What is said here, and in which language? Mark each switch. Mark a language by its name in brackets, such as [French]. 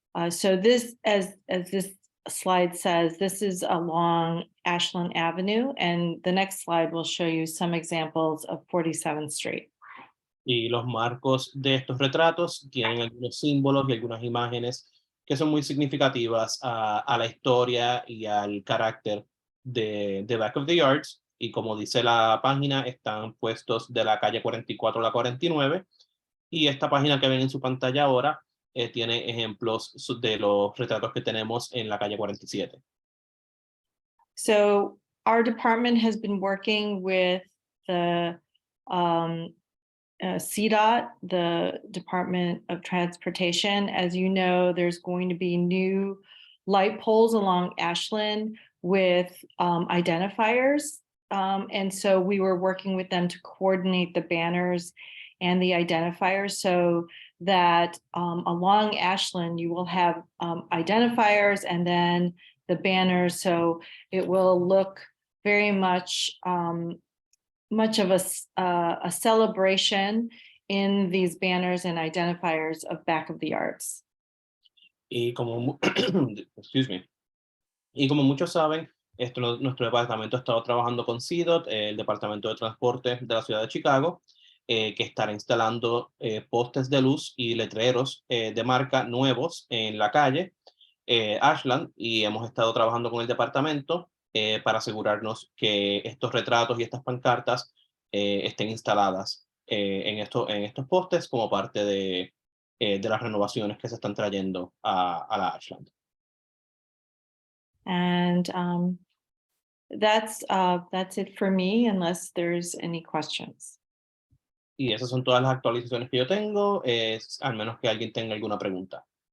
[English] So this, as this slide says, this is along Ashland Avenue, and the next slide will show you some examples of 47th Street. [Spanish] Y los marcos de estos retratos tienen algunos símbolos y algunas imágenes que son muy significativas a la historia y al carácter de Back of the Yards. Y como dice la página, están puestos de la calle 44 a la 49. Y esta página que ven en su pantalla ahora tiene ejemplos de los retratos que tenemos en la calle 47. [English] So our department has been working with the CDOT, the Department of Transportation. As you know, there's going to be new light poles along Ashland with identifiers. And so we were working with them to coordinate the banners and the identifiers so that along Ashland, you will have identifiers and then the banners. So it will look very much of a celebration in these banners and identifiers of Back of the Yards. [Spanish] Y como, [English] excuse me. [Spanish] Y como muchos saben, nuestro departamento ha estado trabajando con CDOT, el Departamento de Transporte de la Ciudad de Chicago, que estará instalando postes de luz y letreros de marca nuevos en la calle Ashland, y hemos estado trabajando con el departamento para asegurarnos que estos retratos y estas pancartas estén instaladas en estos postes como parte de las renovaciones que se están trayendo a la Ashland. [English] And that's it for me, unless there's any questions. [Spanish] Y esas son todas las actualizaciones que yo tengo, al menos que alguien tenga alguna pregunta.